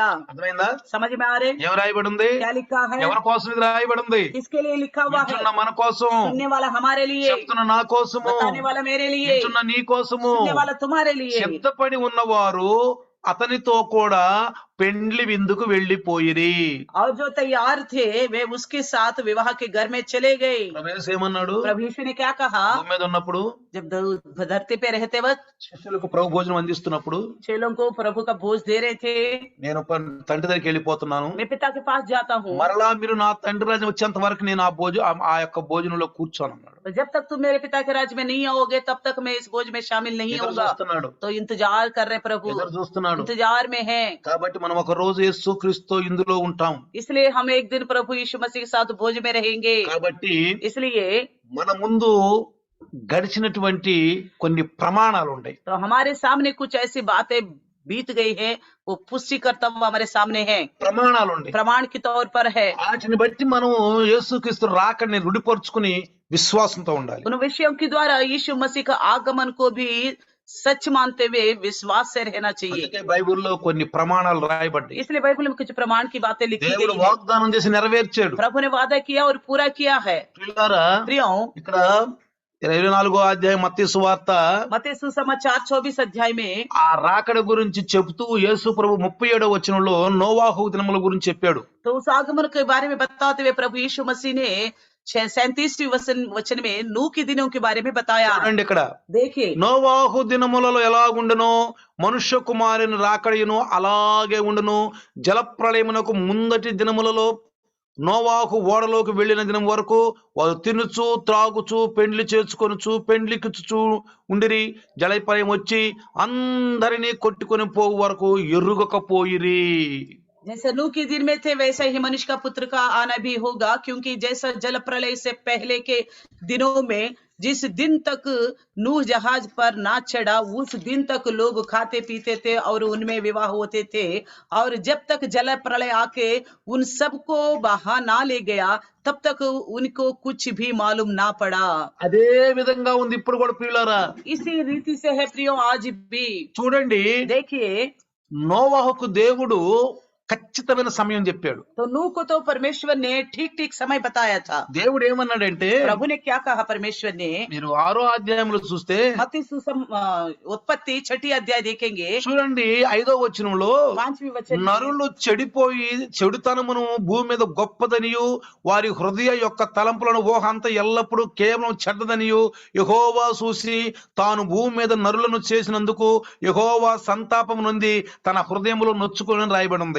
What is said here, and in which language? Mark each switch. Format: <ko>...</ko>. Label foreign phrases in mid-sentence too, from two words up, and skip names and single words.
<te>అర్థమైందా?</te> <hi>समझ में आ रहे?</hi> <te>ఏం రాయబడి ఉంది?</te> <hi>क्या लिखा है?</hi> <te>ఎవరి కోసం ఇది రాయబడి ఉంది?</te> <hi>किसके लिए लिखा हुआ है?</hi> <te>వింటున్న మన కోసం,</te> <hi>सुनने वाला हमारे लिए,</hi> <te>చెప్తున్న నా కోసము,</te> <hi>बताने वाला मेरे लिए,</hi> <te>వింటున్న నీ కోసము.</te> <hi>सुनने वाला तुम्हारे लिए।</hi> <te>సిద్ధపడి ఉన్నవారు అతనితో కూడా పెండ్లి విందుకు వెళ్లిపోయిరి.</te> <hi>और जो तैयार थे वे उसके साथ विवाह के घर में चले गए।</hi> <te>ప్రభుయేసు ఏమన్నాడు?</te> <hi>प्रभु यीशु ने क्या कहा?</hi> <te>భూమి మీద ఉన్నప్పుడు</te> <hi>जब धरती पे रहते वक्त</hi> <te>శిష్యులకు ప్రభు భోజనం అందిస్తున్నప్పుడు,</te> <hi>चेलों को प्रभु का भोज दे रहे थे,</hi> <te>నేను తండ్రి దగ్గరికి వెళ్ళిపోతున్నాను,</te> <hi>मैं पिता के पास जाता हूँ,</hi> <te>మరలా మీరు నా తండ్రి రాజ్యం వచ్చేంత వరకు నేను ఆ యొక్క భోజనంలో కూర్చోను అన్నాడు.</te> <hi>तो जब तक तुम मेरे पिता के राज्य में नहीं आओगे तब तक मैं इस भोज में शामिल नहीं</hi> <te>ఎదురు</te> <hi>होगा।</hi> <te>చూస్తున్నాడు,</te> <hi>तो इंतजार कर रहे प्रभु,</hi> <te>ఎదురు చూస్తున్నాడు.</te> <hi>इंतजार में है।</hi> <te>కాబట్టి మనం ఒక రోజు యేసు క్రీస్తు ఇందులో ఉంటాం.</te> <hi>इसलिए हम एक दिन प्रभु यीशु मसीह के साथ भोज में रहेंगे।</hi> <te>కాబట్టి</te> <hi>इसलिए</hi> <te>మన ముందు గడిచినటువంటి కొన్ని ప్రమాణాలు ఉన్నాయి.</te> <hi>तो हमारे सामने कुछ ऐसी बातें बीत गई है, वो पुष्टि करता हुआ हमारे सामने है,</hi> <te>ప్రమాణాలు ఉన్నాయి.</te> <hi>प्रमाण के तौर पर है।</hi> <te>వాటిని బట్టి మనం యేసుక్రీస్తు రాకని రుడిపరుచుకుని విశ్వాసంతో ఉండాలి.</te> <hi>उन विषयों के द्वारा यीशु मसीह का आगमन को भी सच मानते हुए विश्वास से रहना चाहिए।</hi> <te>అందుకే బైబిల్లో కొన్ని ప్రమాణాలు రాయబడ్డాయి.</te> <hi>इसलिए बाइबल में कुछ प्रमाण की बातें लिखी</hi> <te>దేవుడు</te> <hi>गई है।</hi> <te>వాగ్దానం చేసి నెరవేర్చాడు.</te> <hi>प्रभु ने वादा किया और पूरा किया है।</hi> <te>ప్రియులారా,</te> <hi>प्रियों,</hi> <te>ఇక్కడ 24వ అధ్యాయం మత్తయి సువార్త</te> <hi>मत्ती सुसमाचार 24 अध्याय में</hi> <te>ఆ राकడ గురించి చెప్తూ యేసు ప్రభు 37వ వచనంలో నోవాహు దినముల గురించి చెప్పాడు.</te> <hi>तो उस आगमन के बारे में बताते हुए प्रभु यीशु मसीह ने 37वीं वचन में नूह के दिनों के बारे में बताया।</hi> <te>చూడండి ఇక్కడ,</te> <hi>देखिए</hi> <te>నోవాహు దినములలో ఎలాగుండునో మనుష్య కుమారుని రాకడయును అలాగే ఉండును. జలప్రళయమునకు ముందటి దినములలో నోవాహు ఓడలోకి వెళ్లిన దినం వరకు వారు తినుచు త్రాగుచు పెండ్లి చేసుకొనుచు పెండ్లికిచ్చుచు ఉండిరి. జలప్రళయం వచ్చి అందరినీ కొట్టుకొని పోవు వరకు ఎరుగకపోయిరి.</te> <hi>जैसे नूह के दिन में थे वैसे ही मनुष्य का पुत्र का आना भी होगा, क्योंकि जैसा जल प्रलय से पहले के दिनों में जिस दिन तक नूह जहाज पर ना चढ़ा उस दिन तक लोग खाते पीते थे और उनमें विवाह होते थे, और जब तक जल प्रलय आके उन सबको बहा ना ले गया तब तक उनको कुछ भी मालूम ना पड़ा।</hi> <te>అదే విధంగా ఉంది ఇప్పుడు కూడా ప్రియులారా.</te> <hi>इसी रीति से है प्रियो आज भी।</hi> <te>చూడండి,</te> <hi>देखिए</hi> <te>నోవాహుకు దేవుడు ఖచ్చితమైన సమయం చెప్పాడు.</te> <hi>तो नूह को तो परमेश्वर ने ठीक ठीक समय बताया था।</hi> <te>దేవుడు ఏమన్నాడంటే,</te> <hi>प्रभु ने क्या कहा परमेश्वर ने?</hi> <te>మీరు 6వ అధ్యాయంలో చూస్తే</te> <hi>मत्ती उत्पत्ति 6ठी अध्याय देखेंगे,</hi> <te>చూడండి 5వ వచనంలో</te> <hi>5वीं वचन में,</hi> <te>నరులు చెడిపోయి చెడుతనమును భూమి మీద గొప్పదనియు వారి హృదయ యొక్క తలంపులను ఊహ అంతా ఎల్లప్పుడూ కేవలం చెడ్డదనియు యెహోవా చూసి తాను భూమి మీద నరులను చేసినందుకు యెహోవా సంతాపం నొంది తన హృదయంలో నొచ్చుకొని రాయబడి ఉంది.</te>